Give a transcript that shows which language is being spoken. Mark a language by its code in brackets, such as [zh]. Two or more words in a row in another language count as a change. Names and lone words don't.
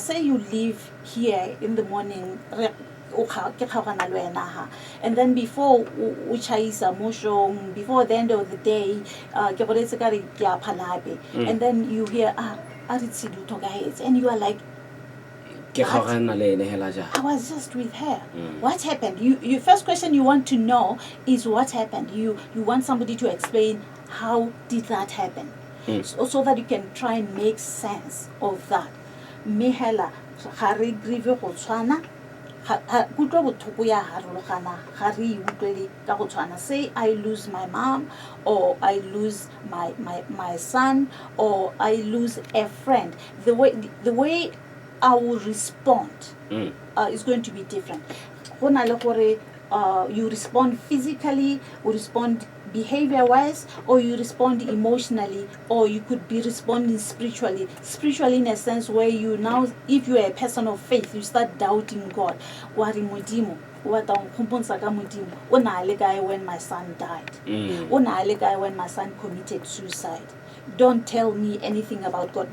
[en] Say you leave here in the morning and then before the end of the day and then you hear and you are like, I was just with her. What happened? You first question you want to know is what happened. You want somebody to explain how did that happen. so that you can try and make sense of that. [tn] Me hela ga re grieve go tshwana kutlo bothoko ya harologana ga re utlwele ka go tshwana. [en] Say I lose my mom, or I lose my son, or I lose a friend. The way I will respond is going to be different. [tn] Go na le gore [en] you respond physically, you respond behavior-wise, or you respond emotionally, or you could be responding spiritually in a sense where you now, if you are a person of faith, you start doubting God. When my son died, when my son committed suicide, don't tell me anything about God.